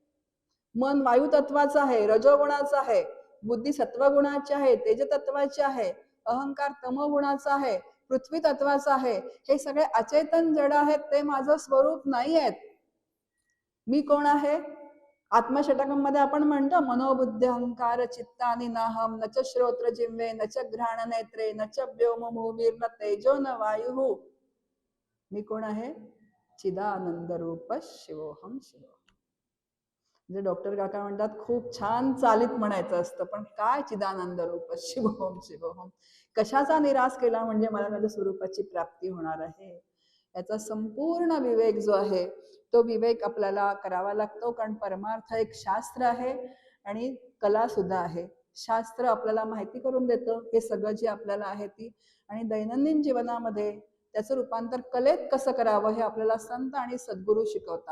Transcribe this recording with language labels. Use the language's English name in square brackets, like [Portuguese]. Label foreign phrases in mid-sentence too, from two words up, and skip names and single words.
[Marathi] मन वायू तत्वाचं आहे, रजोगुणाचं आहे, बुद्धी सत्वगुणाची आहे, तेज तत्वाची आहे, अहंकार तमोगुणाचा आहे, पृथ्वी तत्वाचा आहे. हे सगळे अचेतन जड आहेत, ते माझं स्वरूप नाही आहेत. मी कोण आहे? आत्मषटकमध्ये आपण म्हणतो [Sanskrit] मनोबुद्धी अहंकार चित्तानि नाहम न च श्रोत्र जिह्वे न च घ्राण नेत्रे न च व्योम भूमिर न तेजो न वायु. [Marathi] मी कोण आहे? [Sanskrit] चिदानंद रूप शिवोहम शिवोहम. [Marathi] म्हणजे डॉक्टर काका म्हणतात खूप छान चालीत म्हणायचं असतं, पण काय [Sanskrit] चिदानंद रूप शिवोहम शिवोहम, [Marathi] कशाचा निराश केला म्हणजे मला माझ्या स्वरूपाची प्राप्ती होणार आहे. याचा संपूर्ण विवेक जो आहे तो विवेक आपल्याला करावा लागतो, कारण परमार्थ एक शास्त्र आहे आणि कला सुद्धा आहे. शास्त्र आपल्याला माहिती करून देतं हे सगळं जे आपल्याला आहे ती, आणि दैनंदिन जीवनामध्ये त्याचं रूपांतर कलेत कसं करावं हे आपल्याला संत आणि सद्गुरू शिकवतात.